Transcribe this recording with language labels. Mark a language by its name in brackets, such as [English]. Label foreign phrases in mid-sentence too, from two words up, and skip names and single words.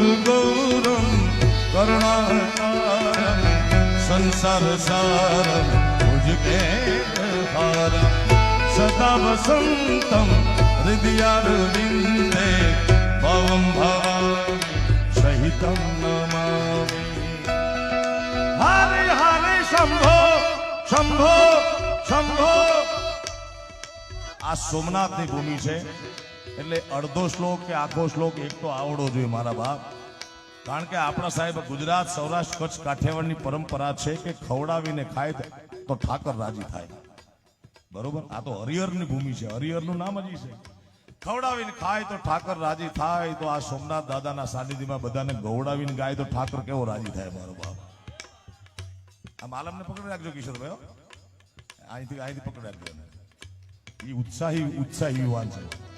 [Sanskrit] गौरम करुणाकारम संसार सारम भुजगे हारम सदा वसंतम हृदयारविंदे भवम भवामि सहितम नमामि हरे हरे शंभो शंभो शंभो [Gujarati] આ સોમનાથની ભૂમિ છે એટલે અડધો શ્લોક કે આખો શ્લોક એક તો આવડવો જોઈએ મારા બાપ કારણ કે આપણા સાહેબ ગુજરાત સૌરાષ્ટ્ર કચ્છ કાઠિયાવાડની પરંપરા છે કે ખવડાવીને ખાય તો ઠાકર રાજી થાય બરોબર આ તો હરિહરની ભૂમિ છે હરિહરનું નામ જ છે ખવડાવીને ખાય તો ઠાકર રાજી થાય તો આ સોમનાથ દાદાના સાનિધ્યમાં બધાને ગૌડાવીને ગાય તો ઠાકર કેવો રાજી થાય મારો બાપ આ માલમને પકડી રાખજો કિશોરભાઈ અહીંથી પકડી રાખજો એ ઉત્સાહી યુવાન છે